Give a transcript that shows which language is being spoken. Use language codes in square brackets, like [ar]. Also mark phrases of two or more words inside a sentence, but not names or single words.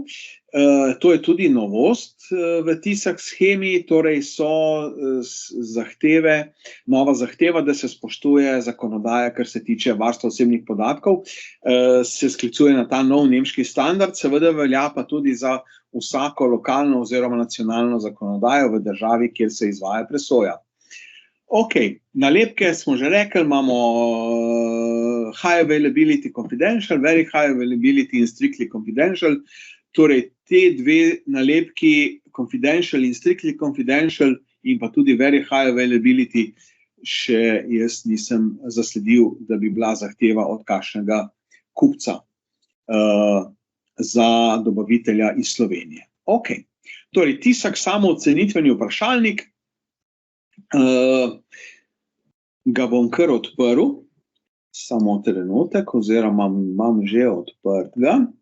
[sl] To je tudi novost v TISAX shemi, torej so zahteve, nova zahteva, da se spoštuje zakonodaja, kar se tiče varstva osebnih podatkov, se sklicuje na ta nov nemški standard, seveda velja pa tudi za vsako lokalno oziroma nacionalno zakonodajo v državi, kjer se izvaja presoja. Ok, nalepke smo že rekli, imamo [en] high availability confidential, very high availability [sl] in [en] strictly confidential. [sl] Torej, te 2 nalepki, [en] confidential in strictly confidential [sl] in pa tudi [en] very high availability, [sl] še jaz nisem zasledil, da bi bila zahteva od kakšnega kupca za dobavitelja iz Slovenije. Ok, torej TISAX samooценитвeni vprašalnik, ga bom kar odprl, samo trenutek, oziroma imam že odprtega.